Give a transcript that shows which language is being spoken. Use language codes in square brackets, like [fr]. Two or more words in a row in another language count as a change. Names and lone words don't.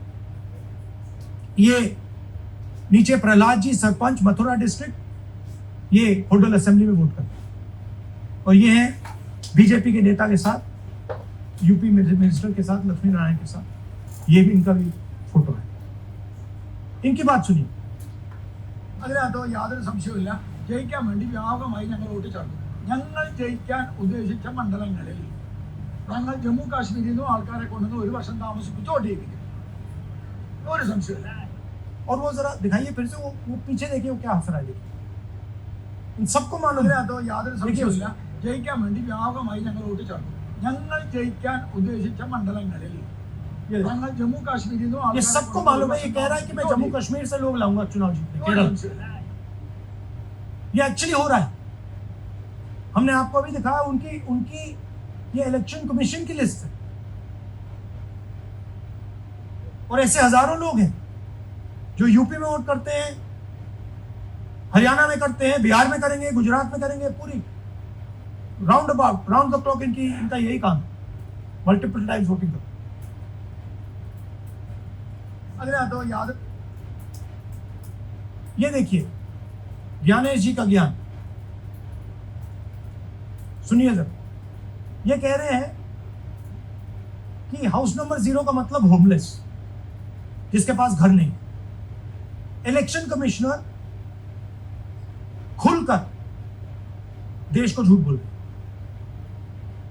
[hi] ये नीचे प्रहलाद जी, सरपंच मथुरा डिस्ट्रिक्ट, ये होडल असेंबली में वोट करते हैं। और ये है बीजेपी के नेता के साथ, यूपी मिनिस्टर के साथ, लक्ष्मी नारायण के साथ। ये भी इनका भी फोटो है। इनकी बात सुनिए। [ml] അതിനകത്ത് യാതൊരു സംശയവുമില്ല, ജയിക്കാൻ വേണ്ടി വ്യാപകമായി ഞങ്ങൾ വോട്ട് ചേർത്തു. ഞങ്ങൾ ജയിക്കാൻ ഉദ്ദേശിച്ച മണ്ഡലങ്ങളിൽ ഞങ്ങൾ ജമ്മു കാശ്മീരിൽ നിന്നും ആൾക്കാരെ കൊണ്ടുവന്ന് 1 വർഷം താമസിപ്പിച്ച് വോട്ട് ചെയ്യിപ്പിക്കും. ഒരു സംശയമില്ല. [hi] और वो जरा दिखाइए फिर से, वो पीछे देखिए, वो क्या हंस रहा है देखिए। इन सबको मालूम है। [ml] അതിനകത്ത് യാതൊരു സംശയവുമില്ല, ജയിക്കാൻ വേണ്ടി വ്യാപകമായി ഞങ്ങൾ വോട്ട് ചേർത്തു. ഞങ്ങൾ ജയിക്കാൻ ഉദ്ദേശിച്ച മണ്ഡലങ്ങളിൽ ഞങ്ങൾ ജമ്മു കാശ്മീരിൽ നിന്നും [hi] ये सबको मालूम है। ये कह रहा है कि मैं जम्मू कश्मीर से लोग लाऊंगा चुनाव जीतने, केरल। ये एक्चुअली हो रहा है। हमने आपको अभी दिखाया, उनकी ये [en] election commission [hi] की लिस्ट है और ऐसे हजारों लोग हैं जो यूपी में वोट करते हैं, हरियाणा में करते हैं, बिहार में करेंगे, गुजरात में करेंगे। पूरी [en] round about, round the clock [hi] इनका यही काम, [en] multiple times voting [hi] करना। [ml] അതിനകത്ത് യാതൊരു [hi] ये देखिए ज्ञानेश जी का ज्ञान सुनिए जरा। ये कह रहे हैं कि [en] house number [hi] 0 का मतलब होमलेस, जिसके पास घर नहीं। [en] election commissioner [hi] खुलकर देश को झूठ बोल रहे।